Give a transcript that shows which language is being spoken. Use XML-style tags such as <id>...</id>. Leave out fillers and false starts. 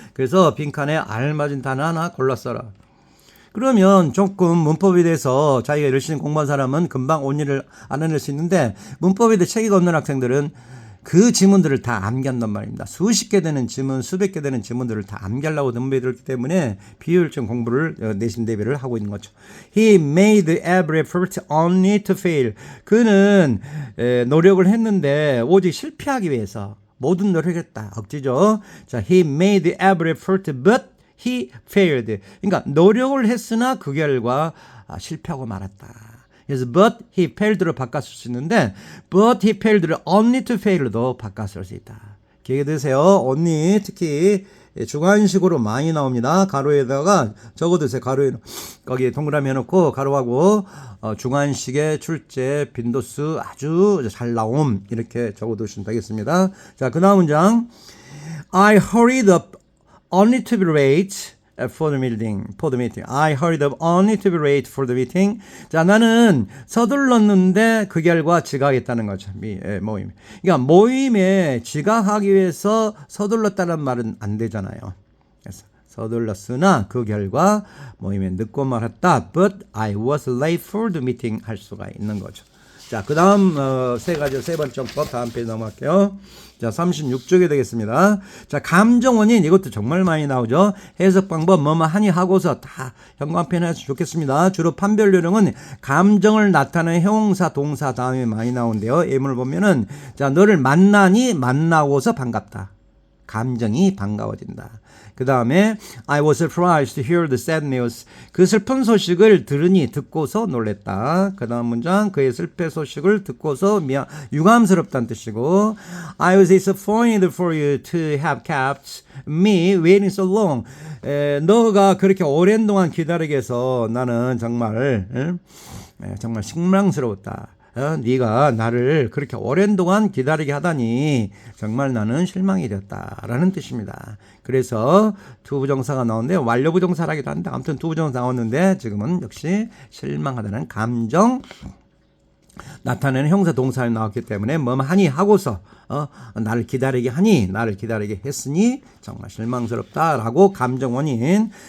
<ko>그래서 빈칸에 알맞은 단어 하나 골라 써라. 그러면 조금 문법에 대해서 자기가 열심히 공부한 사람은 금방 only를 알아낼 수 있는데 문법에 대해 체계가 없는 학생들은 그 지문들을 다 암기한단 말입니다. 수십 개 되는 지문, 수백 개 되는 지문들을 다 암기하려고 덤벼들기 때문에 비효율적 공부를 내신 대비를 하고 있는 거죠.</ko> <en>He made every effort only to fail.</en> <ko>그는 노력을 했는데 오직 실패하기 위해서 모든 노력했다. 억지죠.</ko> <en>자, he made every effort but he failed.</en> <ko>그러니까 노력을 했으나 그 결과 실패하고 말았다. 그래서</ko> <en>but he failed</en> <ko>로 바꿨을 수 있는데 but he failed를</ko> <en>only to fail</en> <ko>도 바꿨을 수 있다. 기억해 두세요. only 특히 주관식으로 많이 나옵니다. 가로에다가 적어두세요. 가로에 거기 동그라미 해놓고 가로하고 주관식의 출제 빈도수 아주 잘 나옴 이렇게 적어두시면 되겠습니다. 자, 그 다음 문장.</ko> <en>I hurried up only to be late for the meeting. I hurried up only to be late for the meeting.</en> <ko>자, 나는 서둘렀는데 그 결과 지각했다는 거죠. 모임. 그러니까 모임에 지각하기 위해서 서둘렀다는 말은 안 되잖아요. 그래서 서둘렀으나 그 결과 모임에 늦고 말았다.</ko> <en>But I was late for the meeting</en> <ko>할 수가 있는 거죠. 자, 그 다음 세 번째 정법 다음 페이지 넘어갈게요. 자, 36쪽이 되겠습니다. 자, 감정 원인 이것도 정말 많이 나오죠. 해석 방법 뭐뭐 하니 하고서 다 형광펜 해서 좋겠습니다. 주로 판별 요령은 감정을 나타내는 형용사 동사 다음에 많이 나오는데요. 예문을 보면은 자, 너를 만나니 만나고서 반갑다. 감정이 반가워진다. 그 다음에</ko> <en>I was surprised to hear the sad news.</en> <ko>그 슬픈 소식을 들으니 듣고서 놀랬다. 그 다음 문장 그의 슬픈 소식을 듣고서 유감스럽다는 뜻이고</ko> <en>I was disappointed for you to have kept me waiting so long.</en> <ko>너가 그렇게 오랜 동안 기다리게 해서 나는 정말 정말 실망스러웠다. 네가 나를 그렇게 오랜 동안 기다리게 하다니 정말 나는 실망이 되었다라는 뜻입니다. 그래서 두 부정사가 나오는데 완료 부정사라기도 한데 아무튼 두 부정사 나왔는데 지금은 역시 실망하다는 감정 나타내는 형사 동사에 나왔기 때문에 뭐 하니 하고서 나를 기다리게 하니 나를 기다리게 했으니 정말 실망스럽다라고 감정 원인.</ko>